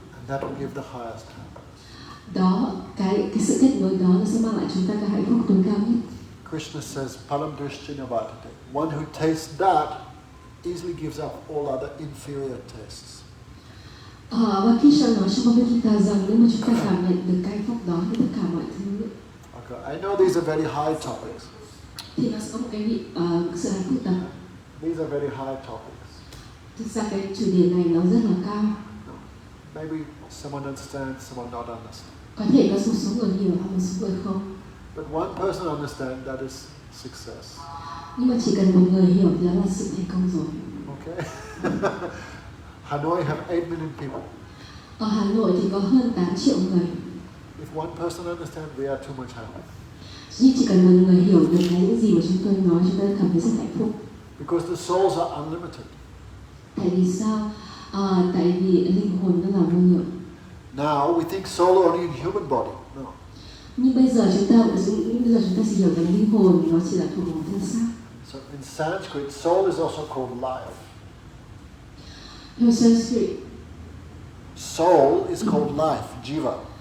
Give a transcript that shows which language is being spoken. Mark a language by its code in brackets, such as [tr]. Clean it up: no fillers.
[en] And that will give the highest happiness. [vi] Đó, cái sự kết nối đó nó sẽ mang lại chúng ta cái hạnh phúc tối cao nhất. [en] Krishna says, [sa] Param Drishtina Bhatate. [en] One who tastes that easily gives up all other inferior tastes. [vi] Và Krishna nói trong Bhagavad Gita rằng nếu mà chúng ta cảm nhận được cái hạnh phúc đó thì tất cả mọi thứ. [en] Okay, I know these are very high topics. [vi] Thì nó sẽ có một cái sự hạnh phúc tập. [en] These are very high topics. [vi] Thực ra cái chủ đề này nó rất là cao. [en] Maybe someone understands, someone not understands. [vi] Có thể có một số người hiểu hoặc một số người không. [en] But one person understands, that is success. [vi] Nhưng mà chỉ cần một người hiểu thì đó là sự thành công rồi. [en] Okay? Hanoi have 8 million people. [vi] Ở Hà Nội thì có hơn 8 triệu người. [en] If one person understands, we are too much happy. [vi] Nhưng chỉ cần một người hiểu được những gì mà chúng tôi nói, chúng ta cảm thấy rất hạnh phúc. [en] Because the souls are unlimited. [vi] Tại vì sao? Tại vì linh hồn nó là vô hiệu. [en] Now we think soul only in human body. No. [vi] Nhưng bây giờ chúng ta chỉ hiểu rằng linh hồn nó chỉ là thuộc một thân xác. [en] So in Sanskrit, soul is also called life. [vi] Trong Sanskrit, [en] Soul is called life, jiva.